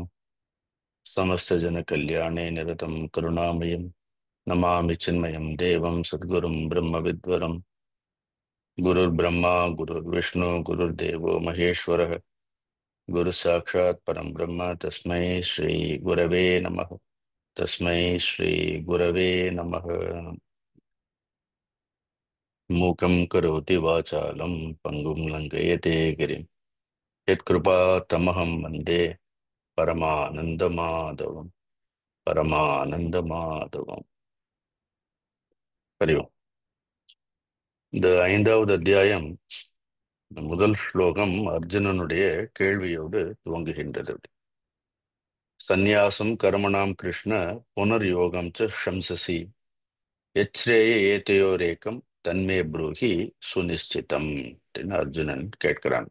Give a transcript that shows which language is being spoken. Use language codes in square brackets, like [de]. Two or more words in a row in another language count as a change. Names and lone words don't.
[sa] समस्तजनकल्याणे निरतं करुणामयं नमामि चिन्मयं देवं सद्गुरुं ब्रह्मविद्वरं गुरुर्ब्रह्मा गुरुर्विष्णु गुरुर्देवो महेश्वरः गुरुसाक्षात् परं ब्रह्म तस्मै श्री गुरवे नमः। मूकं करोति वाचालं पङ्गुं लङ्घयते गिरिं यत्कृपातमहं वन्दे परमानन्दमाधवं परमानन्दमाधवம். हरि ॐ. [ta] இந்த 5வது அத்தியாயம் முதல் ஸ்லோகம் அர்ஜுனனுடைய கேள்வியோடு துவங்குகின்றது. [sa] सन्न्यासं कर्मणां कृष्ण पुनर्योगं च शंससि यच्छ्रेय एतयोरेकं तन्मे ब्रूहि सुनिश्चितम् [ta] அப்படின்னு அர்ஜுனன் கேட்கிறான்.